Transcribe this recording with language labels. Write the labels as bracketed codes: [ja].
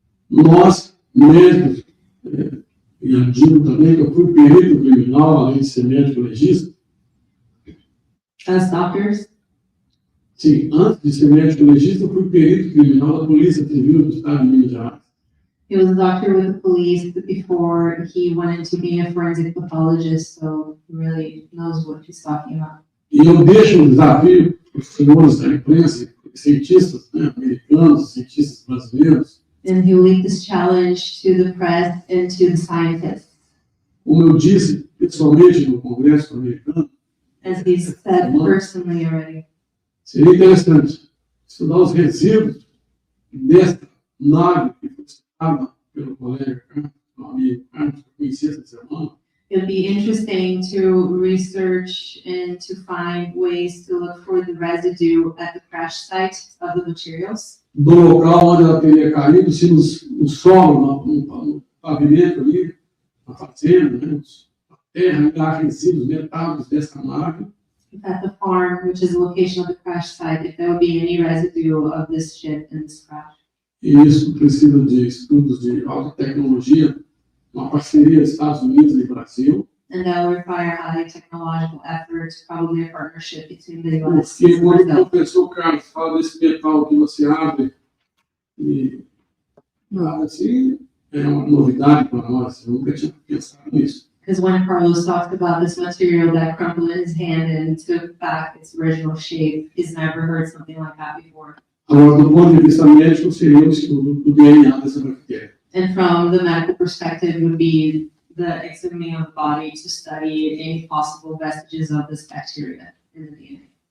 [pt] Nós, médicos, e eu digo também que eu fui perito criminal, além de ser médico legista. [en] As doctors? [pt] Sim, antes de ser médico legista, eu fui perito criminal da Polícia Civil do Estado de Minas Gerais. [en] He was a doctor with the police before he went into being a forensic pathologist, so he really knows what he's talking about. [pt] E eu deixo um desafio para os senhores da imprensa, cientistas, né, americanos, cientistas brasileiros. [en] And he will lead this challenge to the press and to the scientists. [pt] Como eu disse pessoalmente no Congresso americano, [en] As he said personally already. [pt] seria interessante estudar os resíduos desta nave que foi citada pelo colega Carlos, meu amigo Carlos, que eu conheci essa semana. [en] It'd be interesting to research and to find ways to look for the residue at the crash site of the materials. [pt] do local onde ela teria caído, se no solo, no pavimento ali, na fazenda, né? A terra ainda há resíduos metálicos dessa nave. [en] At the farm, which is the location of the crash site, if there would be any residue of this ship in this crash. [pt] E isso precisa de estudos de alta tecnologia, uma parceria Estados Unidos e Brasil. [en] And that will require high technological efforts, probably a partnership between the U.S. [pt] Porque quando o professor Carlos fala desse metal que você abre, e assim, é uma novidade para nós, eu nunca tinha pensado nisso. [en] Because when Carlos talked about this material that crumbled in his hand and took back its original shape, he's never heard something like that before. [pt] Agora, do ponto de vista médico, seria o estudo do DNA dessa bactéria. [en] And from the medical perspective, would be the examining of the body to study any possible vestiges of this bacteria in the DNA.